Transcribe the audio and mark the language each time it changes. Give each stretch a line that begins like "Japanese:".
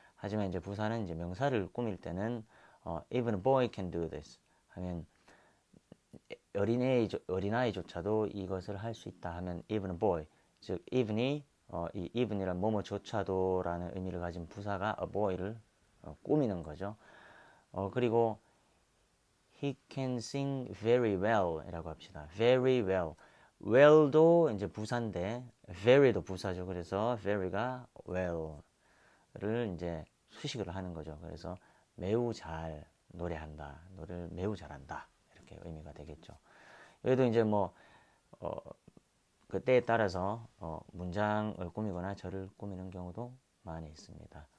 Korean: 하지만 이제 부사는 이제 명사를 꾸밀 때는
English: even a boy can do this
Korean: 하면 어린아이조차도 이것을 할 수 있다 하면 even a boy 즉 even이 이 even이란 뭐뭐조차도라는 의미를 가진 부사가 a boy를 꾸미는 거죠. 그리고
English: he can sing very well
Korean: 이라고 합시다.
English: very well.
Korean: well도 이제 부사인데 very도 부사죠. 그래서 very가 well를 이제 수식을 하는 거죠. 그래서 매우 잘 노래한다. 노래를 매우 잘한다. 이렇게 의미가 되겠죠. 여기도 이제 뭐 그때에 따라서 문장을 꾸미거나 절을 꾸미는 경우도 많이 있습니다.